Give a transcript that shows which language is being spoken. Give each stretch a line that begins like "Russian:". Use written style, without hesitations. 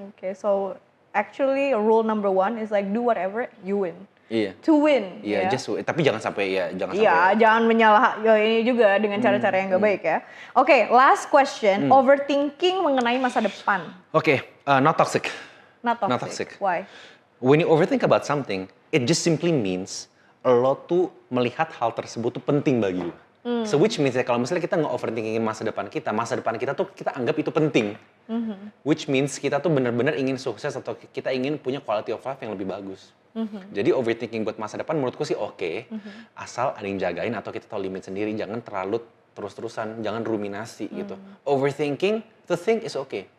English: Okay, so actually rule number 1 is like do whatever you win.
Indonesian: Iya.
English: To win.
Indonesian: Iya, ya.
English: just win.
Indonesian: Tapi jangan sampai Iya, jangan menyalah ini juga dengan cara-cara yang gak baik ya. Oke,
English: last question.
Indonesian: Overthinking mengenai masa depan.
English: Oke, not toxic. Not toxic. Not toxic. Why? When you overthink about something, it just simply means
Indonesian: lo tuh melihat hal tersebut tuh penting bagi lo. So which means ya kalau misalnya kita nge-overthinkingin masa depan kita tuh kita anggap itu penting. Which means kita tuh benar-benar ingin sukses atau kita ingin punya
English: quality of life
Indonesian: yang lebih bagus. Jadi overthinking buat masa depan menurutku sih oke. Asal ada yang jagain atau kita tahu limit sendiri, jangan terlalu terus-terusan, jangan ruminasi gitu.
English: Overthinking to think is okay.